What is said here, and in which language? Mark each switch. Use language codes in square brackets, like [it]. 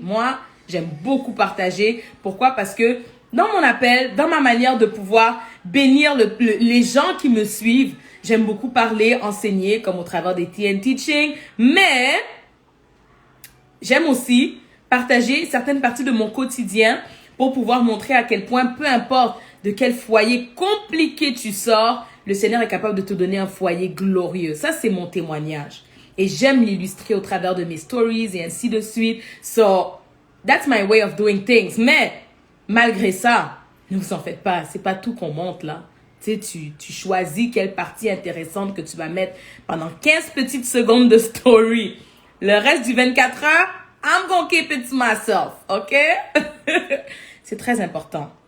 [fr] Moi, j'aime beaucoup partager. Pourquoi? Parce que dans mon appel, dans ma manière de pouvoir bénir les gens qui me suivent, j'aime beaucoup parler, enseigner, comme au travers des TN Teaching, mais j'aime aussi partager certaines parties de mon quotidien pour pouvoir montrer à quel point, peu importe de quel foyer compliqué tu sors, le Seigneur est capable de te donner un foyer glorieux. Ça, c'est mon témoignage. Et j'aime l'illustrer au travers de mes stories et ainsi de suite. [en] So, that's my way of doing things. [fr] Mais, malgré ça, ne vous en faites pas, c'est pas tout qu'on monte là. Tu sais, tu choisis quelle partie intéressante que tu vas mettre pendant 15 petites secondes de story. Le reste du 24 heures, [en] I'm gonna keep it to myself, [fr] ok? C'est très important.